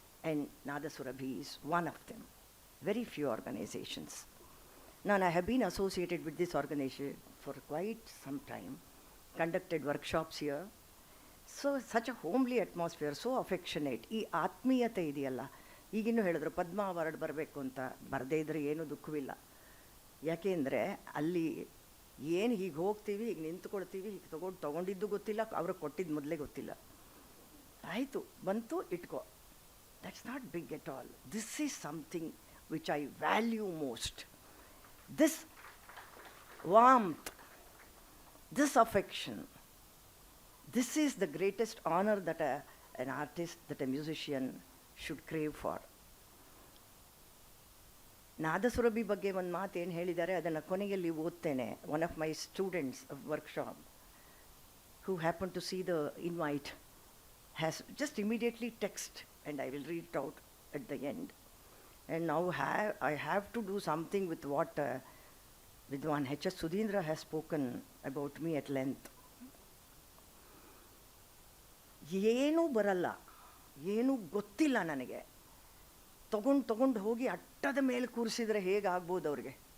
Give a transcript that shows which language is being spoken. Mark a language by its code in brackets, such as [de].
[en] And Nadasurabhi is one of them. Very few organizations. Now, I have been associated with this organization for quite some time, conducted workshops here. So, such a homely atmosphere, so affectionate. [kn] ಈ ಆತ್ಮೀಯತೆ ಇದೆಯಲ್ಲ, ಈಗಿನ್ನೂ ಹೇಳಿದ್ರು ಪದ್ಮ award ಬರಬೇಕು ಅಂತ, ಬರದೇ ಇದ್ರೆ ಏನೂ ದುಃಖವಿಲ್ಲ. ಯಾಕೆಂದರೆ ಅಲ್ಲಿ ಏನು ಹೀಗೆ ಹೋಗ್ತೀವಿ, ಈಗ ನಿಂತ್ಕೊಳ್ತೀವಿ, ಈಗ ತೊಗೊಂಡಿದ್ದು ಗೊತ್ತಿಲ್ಲ, ಅವ್ರಿಗೆ ಕೊಟ್ಟಿದ್ದು ಮೊದಲೇ ಗೊತ್ತಿಲ್ಲ. ಆಯಿತು, ಬಂತು, ಇಟ್ಕೋ. [en] That's not big at all. This is something which I value most. This warmth, this affection, this is the greatest honor that an artist, that a musician should crave for. [kn] ನಾದಸುರಭಿ ಬಗ್ಗೆ ಒಂದು ಮಾತು ಏನು ಹೇಳಿದ್ದಾರೆ ಅದನ್ನು ಕೊನೆಯಲ್ಲಿ ಓದ್ತೇನೆ. [en] One of my students of workshop who happened to see the invite has just immediately text, and I will read it out at the end. And now I have to do something with what Vidwan H.S. Sudhindra has spoken about me at length. [kn] ಏನೂ ಬರಲ್ಲ, ಏನೂ ಗೊತ್ತಿಲ್ಲ ನನಗೆ, ತಗೊಂಡು ಹೋಗಿ ಅಟ್ಟದ ಮೇಲೆ ಕೂರಿಸಿದ್ರೆ ಹೇಗಾಗ್ಬೋದು ಅವ್ರಿಗೆ?